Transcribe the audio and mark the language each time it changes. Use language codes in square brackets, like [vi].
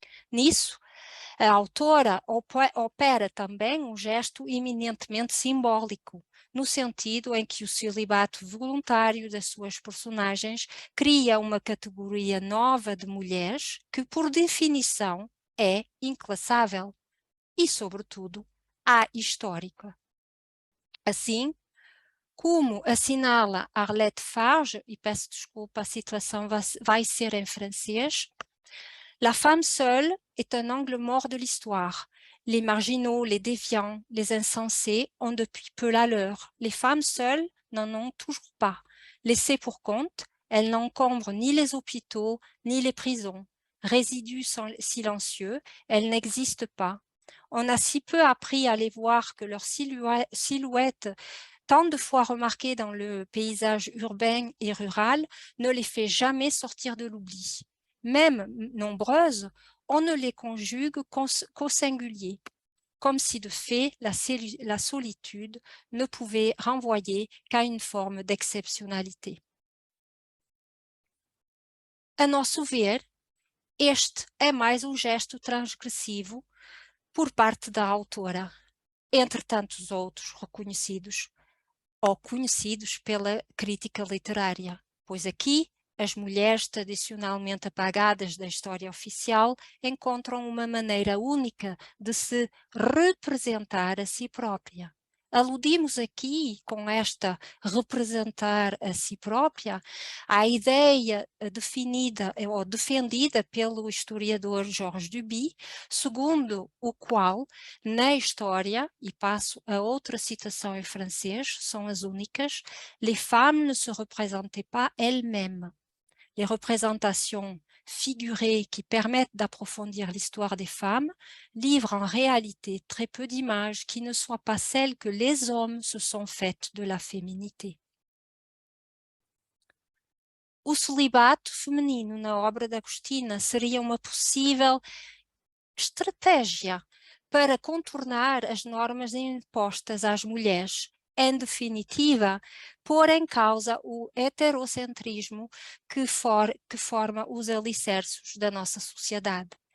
[pt] Nisso, a autora opera também um gesto eminentemente simbólico, no sentido em que o celibato voluntário das suas personagens cria uma categoria nova de mulheres que, por definição, é inclassável e, sobretudo, ahistórica. Assim, como assinala Arlette Farge, e peço desculpa, a citação vai ser em francês, [fr] la femme seule est un angle mort de l'histoire. Les marginaux, les déviants, les insensés ont depuis peu la leur. Les femmes seules n'en ont toujours pas. Laissées pour compte, elles n'encombrent ni les hôpitaux, ni les prisons. Résidus silencieux, elles n'existent pas. On a si peu appris à les voir que leur silhouette, tant de fois remarquée dans le paysage urbain et rural, ne les fait jamais sortir de l'oubli. Même nombreuses, on ne les conjugue qu'au singulier, comme si de fait la solitude ne pouvait renvoyer qu'à une forme d'exceptionnalité. [pt] A nosso ver, este é mais um gesto transgressivo por parte da autora, entre tantos outros reconhecidos, ou conhecidos pela crítica literária, pois aqui as mulheres tradicionalmente apagadas da história oficial encontram uma maneira única de se representar a si própria. Aludimos aqui, com esta representar a si própria, à ideia definida ou defendida pelo historiador Georges Duby, segundo o qual, na história, e passo a outra citação em francês, são as únicas, [fr] les femmes ne se représentaient pas elles-mêmes. Les représentations figurées qui permettent d'approfondir l'histoire des femmes livrent en réalité très peu d'images qui ne soient pas celles que les hommes se sont faites de la féminité. [pt] O celibato feminino na obra de Agostina seria uma possível estratégia para contornar as normas impostas às mulheres, em definitiva, pôr em causa o heterocentrismo que forma os alicerces da nossa sociedade.